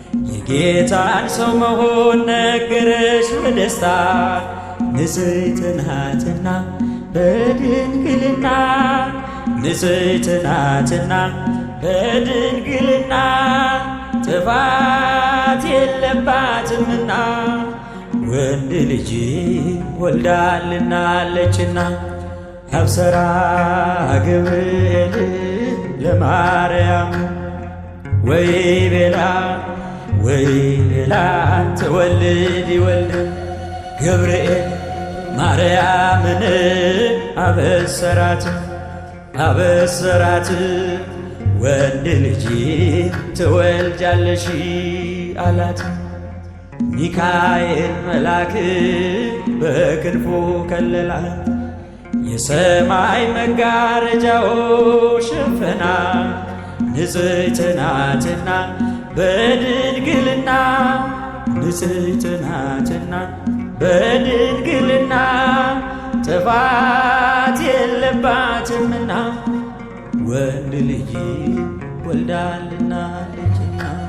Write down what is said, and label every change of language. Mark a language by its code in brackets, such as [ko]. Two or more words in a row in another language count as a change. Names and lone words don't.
[am] የጌታን ሰው መሆን ነገረሽ በደስታ። ንጽሕት ናትና በድንግልና፣ ንጽሕት ናትና በድንግልና፣ ጥፋት የለባትምና ወንድ ልጅ ወልዳልናለችና። [gez] አብሰራ ገብርኤል ለማርያም ወይ ቤላ፣ ወይ ቤላ ትወልድ ይወልድ። [am] ገብርኤል ማርያምን አበሰራት፣ አበሰራት፣ «ወንድ ልጅ ትወልጃለሽ» አላት። ሚካኤል መልአክ በክንፉ ከለላት፣ የሰማይ መጋረጃው ሸፈና። ንጽሕት ናትና በድንግልና፣ ንጽሕት ናትና በድንግልና፣ ጥፋት የለባትምና ወንድ ልጅ ወልዳልናለችና።